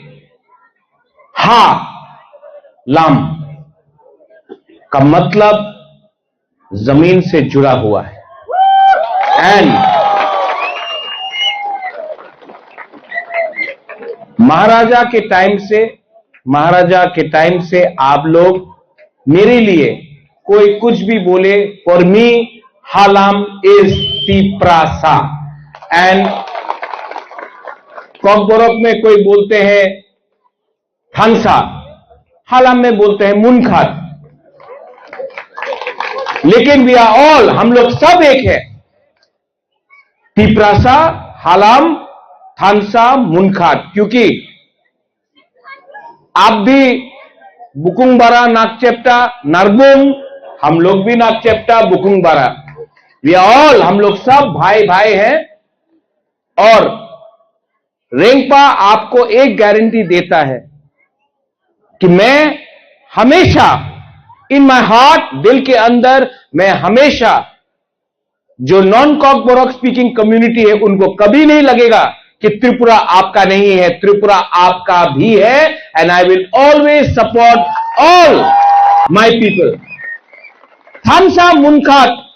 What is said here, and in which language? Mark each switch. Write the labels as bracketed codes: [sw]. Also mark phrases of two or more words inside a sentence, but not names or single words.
[hi] लाम का मतलब जमीन से जुड़ा हुआ है एंड महाराजा के टाइम से आप लोग मेरे लिए कोई कुछ भी बोले [en] for me Halam is Tiprasa [hi] एंड कॉकबोरक में कोई बोलते हैं थानसा हालाम में बोलते हैं मुनखात लेकिन [en] we are all [hi] हम लोग सब एक है तिप्रासा हालाम थानसा मुनखात क्योंकि आप भी [trp] बुकुंग बारा नागचेप्टा नारबुंग [hi] हम लोग भी [trp] नागचेप्टा बुकुंग बारा [en] we all [hi] हम लोग सब भाई भाई हैं और रेंगपा आपको एक गारंटी देता है कि मैं हमेशा [en] in my heart [hi] दिल के अंदर मैं हमेशा जो [en] non Kokborok speaking community [hi] है उनको कभी नहीं लगेगा कि त्रिपुरा आपका नहीं है त्रिपुरा आपका भी है [en] and I will always support all my people [hi] थानसा मुनखात